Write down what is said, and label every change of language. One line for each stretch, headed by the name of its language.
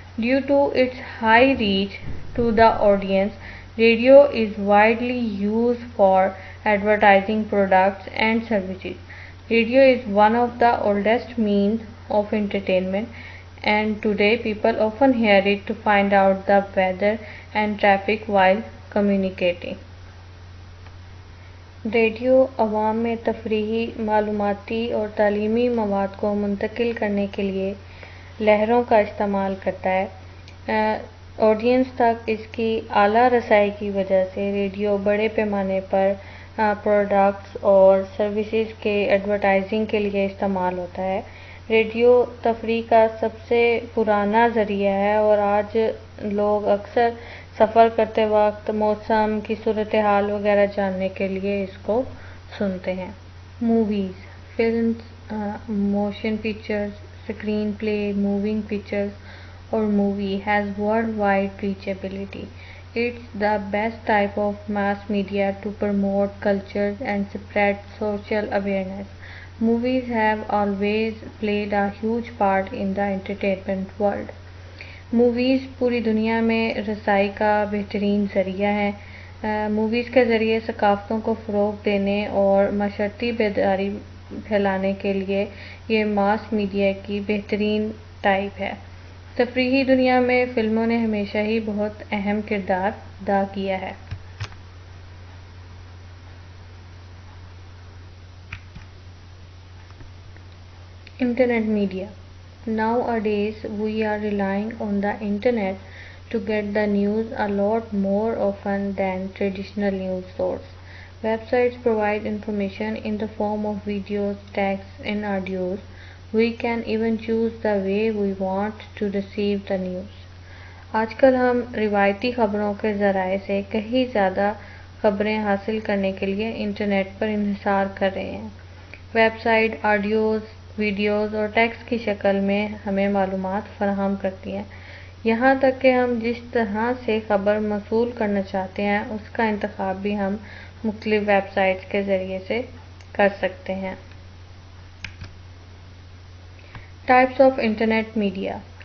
English: Due to its high reach to the audience, radio is widely used for advertising products and services. Radio is one of the oldest means of entertainment and today people often hear it to find out the weather and traffic while communicating.
Urdu: Radio عوام میں تفریحی، معلوماتی اور تعلیمی مواد کو منتقل کرنے کے لیے لہروں کا استعمال کرتا ہے۔ آڈینس تک اس کی اعلیٰ رسائی کی وجہ سے ریڈیو بڑے پیمانے پر پروڈکٹس اور سروسز کے ایڈورٹائزنگ کے لیے استعمال ہوتا ہے۔ ریڈیو تفریح کا سب سے پرانا ذریعہ ہے اور آج لوگ اکثر سفر کرتے وقت موسم کی صورتحال وغیرہ جاننے کے لیے اس کو سنتے ہیں۔ Movies, films, motion pictures, screen پلے، موونگ پکچرز اور movie
English: has worldwide reachability. It's the best type of mass media to promote culture and spread social awareness. Movies have always played a huge part in the entertainment world.
Urdu: Movies پوری دنیا میں رسائی کا بہترین ذریعہ ہے۔ Movies کے ذریعے ثقافتوں کو فروغ دینے اور معاشرتی بیداری پھیلانے کے لیے یہ ماس میڈیا کی بہترین ٹائپ ہے۔ تفریحی دنیا میں فلموں نے ہمیشہ ہی بہت اہم کردار ادا کیا ہے۔ Internet media.
English: Nowadays, we are relying on the internet to get the news a lot more often than traditional news sources. Websites provide information in the form of videos, texts, and audios. We can even choose the way we want to receive the news.
Urdu: آج کل ہم روایتی خبروں کے ذرائع سے کہیں زیادہ خبریں حاصل کرنے کے لیے انٹرنیٹ پر انحصار کر رہے ہیں۔ ویب سائٹ آڈیوز، ویڈیوز اور ٹیکسٹ کی شکل میں ہمیں معلومات فراہم کرتی ہیں۔ یہاں تک کہ ہم جس طرح سے خبر موصول کرنا چاہتے ہیں اس کا انتخاب بھی ہم مختلف ویب سائٹس کے ذریعے سے کر سکتے ہیں۔ Types of internet media.